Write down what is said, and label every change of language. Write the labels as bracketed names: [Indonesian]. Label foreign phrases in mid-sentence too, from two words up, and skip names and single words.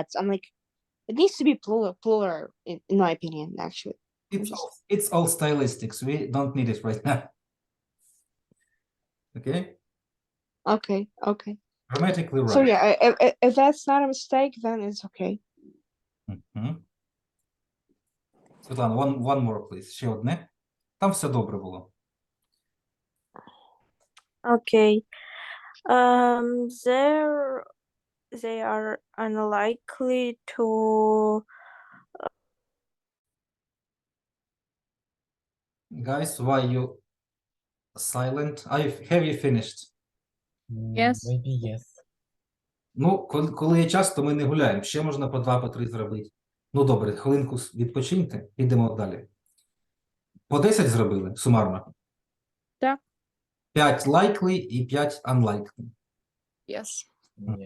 [English] I'm like, it needs to be plural in my opinion, actually. It's all stylistics. We don't need it right now. Okay? Okay. Grammatically right. So yeah, if that's not a mistake, then it's okay. [Ukrainian] Мгм. Світлана, [English] one more, please. [Ukrainian] Ще одне. Там все добре було. [English] Okay. They are unlikely to Guys, why you silent? Have you finished? Yes. Maybe yes. [Ukrainian] Ну, коли є час, то ми не гуляємо. Ще можна по 2, по 3 зробити. Ну, добре, хвилинку відпочиньте, підемо далі. По 10 зробили сумарно? Так. 5 likely і 5 unlikely. [English] Yes. Yes.